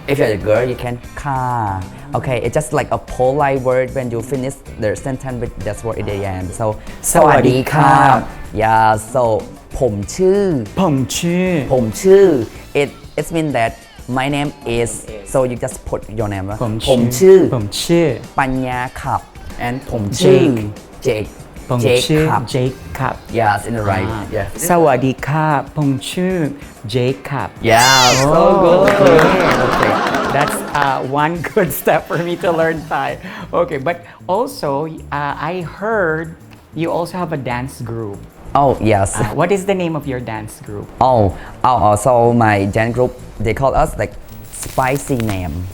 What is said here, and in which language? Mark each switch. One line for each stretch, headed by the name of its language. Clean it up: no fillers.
English: If you're a girl, you can ค่ะ Okay, it's just like a polite word when you finish the sentence with that word at the end.
Thai: So สวัสดีครับ Yeah, so ผมชื่อ ผมชื่อ
English: It means that my name is, so you just put your name
Thai: ผม ผมชื่อ ปัญญาครับ and ผมชื่อ Jake ผมชื่อ ครับ Jake ครับ
English: Yes, in the right. Yeah.
Thai: สวัสดีครับผมชื่อ Jake ครับ
English: Yeah, so good. Okay. That's one good step for me to learn Thai. Okay, but also I heard you also have a dance group. Oh, yes. What is the name of your dance group? So my dance group, they call us like Spicy Name.